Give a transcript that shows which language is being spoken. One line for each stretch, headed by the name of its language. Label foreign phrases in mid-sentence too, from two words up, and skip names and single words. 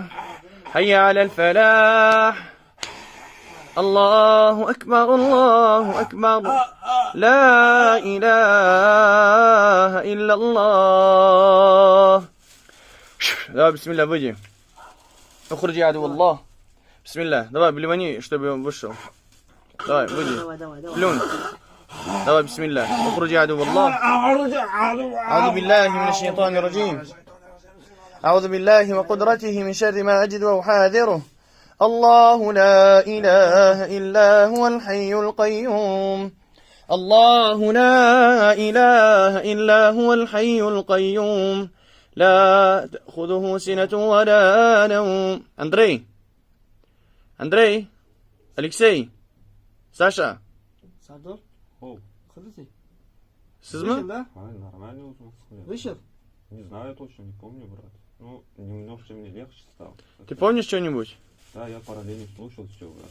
Arabic: حي على الفلاح. الله أكبر الله أكبر. لا إله إلا الله. لا بسم الله выйди. اخرج يا عدو الله. بسم الله.
Russian: Давай, блевани, чтобы он вышел. Давай, выйди. Плюнь. Давай,
Arabic: بسم الله. اخرج يا عدو الله. أعوذ بالله من الشيطان الرجيم. أعوذ بالله وقدرته من شر ما أجد وأحاذره. الله لا إله إلا هو الحي القيوم. الله لا إله إلا هو الحي القيوم. لا تأخذه سنة ولا نوم. أندري.
Russian: Алексей. Саша. Сардор? О. Ходите?
Uzbek: Siz mi?
Russian: Да? Нормально узнал. Вышел? Не знаю точно, не помню, брат. Ну, немножко мне легче стало. Ты помнишь что-нибудь? Да, я параллельно слушал все, брат.